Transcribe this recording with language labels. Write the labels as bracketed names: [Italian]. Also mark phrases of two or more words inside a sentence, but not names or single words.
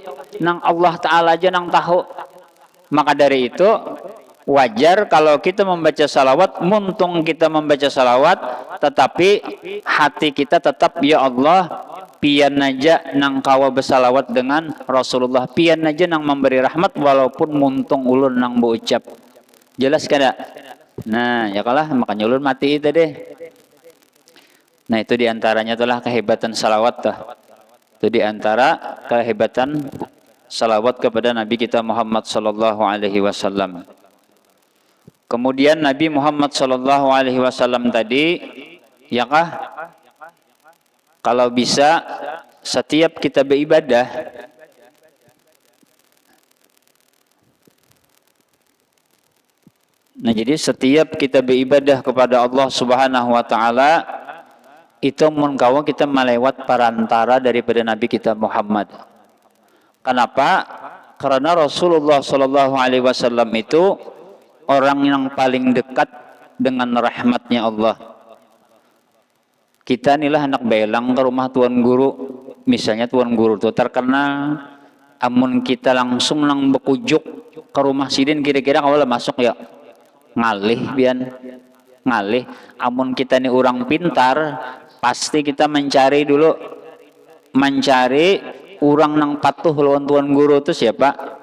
[Banjar] Nang [Arabic] الله تعالى [Banjar] aja nang tahu. Maka dari itu wajar kalau kita membaca salawat, muntung kita membaca salawat, tetapi hati kita tetap, ya Allah, pian aja nang kawa bersalawat dengan Rasulullah, pian aja nang memberi rahmat, walaupun muntung ulun nang berucap. Jelas kada? Nah ya kalah, makanya ulun mati itu deh. Nah itu diantaranya itulah kehebatan salawat tuh. [Indonesian] Itu diantara kehebatan salawat kepada Nabi kita Muhammad [Arabic] صلى الله عليه وسلم. [Indonesian] Kemudian Nabi Muhammad [Arabic] صلى الله عليه وسلم [Indonesian] tadi, ya kah? Kalau bisa setiap kita beribadah, nah jadi setiap kita beribadah kepada Allah [Arabic] سبحانه وتعالى, [Indonesian] itu mengkawa kita melewat perantara daripada Nabi kita Muhammad. Kenapa? Karena Rasulullah [Arabic] صلى الله عليه وسلم [Indonesian] itu orang yang paling dekat dengan rahmatnya Allah. [Banjar] Kita inilah anak belang ke rumah tuan guru, misalnya tuan guru itu terkenal, amun kita langsung nang bekujuk ke rumah sidin, kira-kira kalau masuk ya ngalih bian ngalih. Amun kita ini orang pintar, pasti kita mencari dulu, mencari orang nang patuh lawan tuan guru itu siapa.